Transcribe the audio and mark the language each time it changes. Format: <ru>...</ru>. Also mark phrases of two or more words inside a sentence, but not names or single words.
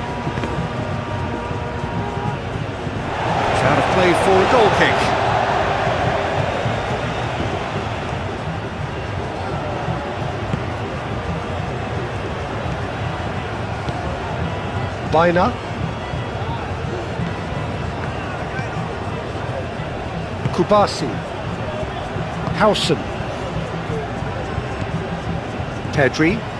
<en>It's out of play for a goal kick. Baina. Kubasi. Hausen. Pedri.</en>